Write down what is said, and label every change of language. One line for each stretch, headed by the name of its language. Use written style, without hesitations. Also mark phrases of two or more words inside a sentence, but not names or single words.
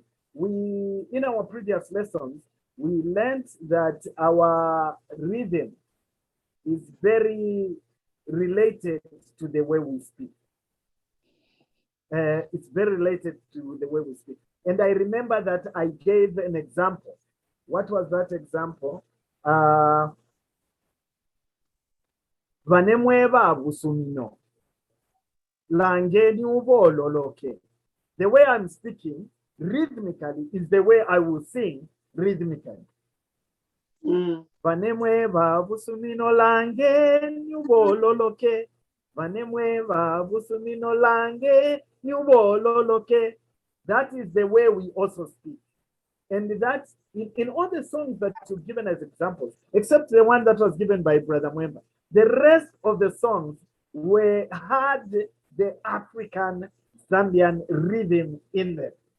English: In our previous lessons, we learned that our rhythm is very related to the way we speak. It's very related to the way we speak. And I remember that I gave an example. What was that example?
Bemba: Vanemweva busumino. Langeni ubololoke.
English: The way I'm speaking rhythmically is the way I will sing rhythmically.
Bemba: Vanemweva busumino langeni ubololoke. Vanemweva busumino langeni ubololoke.
English: That is the way we also speak. And that's in all the songs that you've given as examples, except the one that was given by Brother Mwemba, the rest of the songs had the African Zambian rhythm in them.